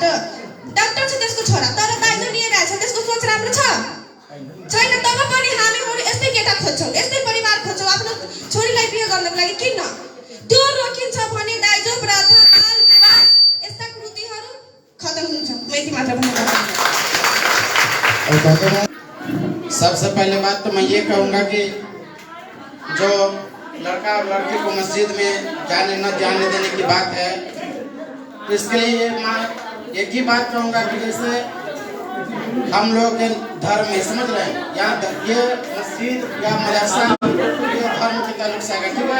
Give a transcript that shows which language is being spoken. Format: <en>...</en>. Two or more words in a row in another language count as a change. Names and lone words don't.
<ne>डाक्टर छ त्यसको छोरा, तर दाइजो लिइरहेछ, त्यसको सोच राम्रो छ छैन? तब पनि हामीहरू यस्तै केटा खोज्छौँ, यस्तै परिवार खोज्छौँ आफ्नो छोरीलाई बिहे गर्नको लागि। किन त्यो रोकिन्छ भने दाइजो प्रथा, बाल विवाह यस्ता कृतिहरू खत्म हुन्छ। म यति मात्र भन्न चाहन्छु।</ne> <hi>सबसे पहले बात तो मैं ये कहूँगा कि जो लड़का और लड़की को मस्जिद में जाने न जाने देने की बात है, इसके लिए मैं एक ही बात कहूँगा कि जैसे हम लोग के धर्म में समझ रहे हैं, यहाँ ये मस्जिद या मदरसा ये धर्म के ताल्लुक से आएगा, ठीक है?</hi>